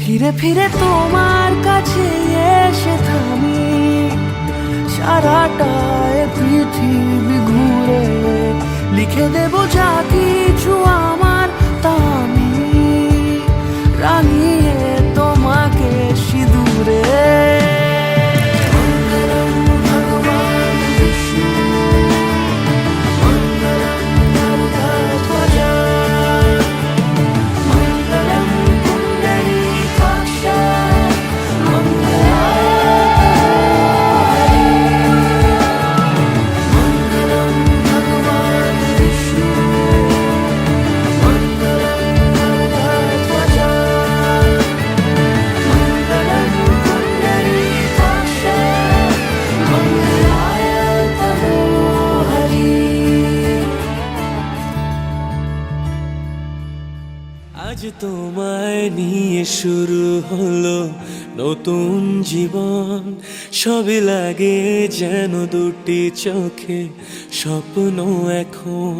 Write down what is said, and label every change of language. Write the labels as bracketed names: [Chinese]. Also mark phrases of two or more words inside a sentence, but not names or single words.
[Bangla] ফিরে তোমার কাছে এসে থামি, সারাটায় পৃথিবী ঘুরে লিখে দেব যা কিছু আমার, তা আমি রাঙিয়ে তোমাকে সিঁদুরে। [Sanskrit] मङ्गलं भगवान् विष्णु मङ्गलं गरुडध्वजा मङ्गलं पुण्डरीकाक्ष मङ्गलाय मङ्गलं भगवान् विष्णु मङ्गलं गरुडध्वजा मङ्गलं पुण्डरीकाक्ष मङ्गलाय तनोहरि। [Bangla] আজ তোমায় নিয়ে শুরু হলো নতুন জীবন, সবই লাগে যেন দুটি চোখে স্বপ্ন এখন।